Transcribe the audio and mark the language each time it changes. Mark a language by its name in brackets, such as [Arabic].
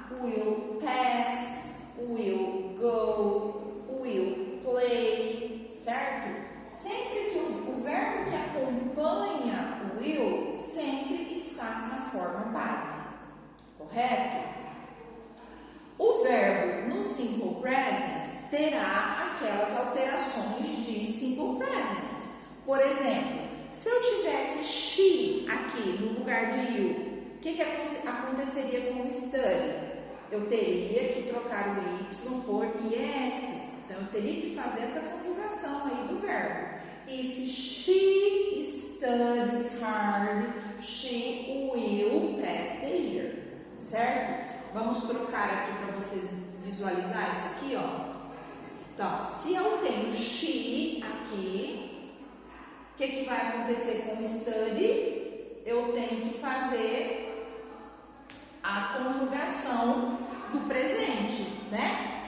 [English] Will pass, will go, will play, certo? [Portuguese] Sempre que o verbo que acompanha o will sempre está na forma base, correto? O verbo no simple present terá aquelas alterações de simple present. Por exemplo, se eu tivesse she aqui no lugar de you, o que aconteceria com o study? Eu teria que trocar o y por is. Então, eu teria que fazer essa conjugação aí do verbo. [English] If she studies hard, she will pass the year. [Portuguese] Certo? Vamos trocar aqui para vocês visualizar isso aqui, ó. Então, se eu tenho she aqui, o que vai acontecer com o study? Eu tenho que fazer a conjugação do presente, né?